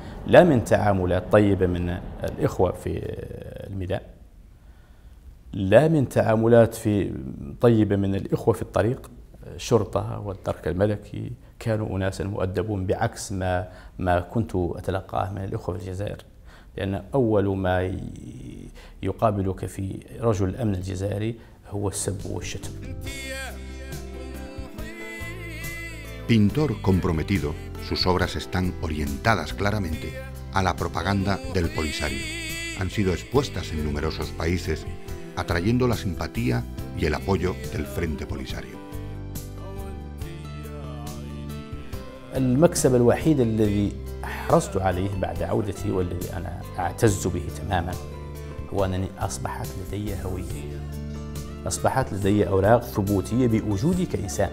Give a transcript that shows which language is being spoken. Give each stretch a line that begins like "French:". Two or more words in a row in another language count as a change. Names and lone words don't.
Arabic: لا من تعاملات طيبة من الإخوة في الميدان، لا من تعاملات طيبة من الإخوة في الطريق، الشرطة والدرك الملكي كانوا أناسا مؤدبون بعكس ما كنت أتلقاه من الإخوة في الجزائر، لأن أول ما يقابلك في رجل الأمن الجزائري هو السب والشتم.
Spanish: Pintor comprometido, sus obras están orientadas claramente a la propaganda del Polisario. Han sido expuestas en numerosos países, atrayendo la simpatía y el apoyo del Frente Polisario.
Arabic: المكسب الوحيد الذي حرصت عليه بعد عودتي والذي أنا أعتز به تماما هو أنني أصبحت لدي هوية، أصبحت لدي أوراق ثبوتية بوجودي كإنسان.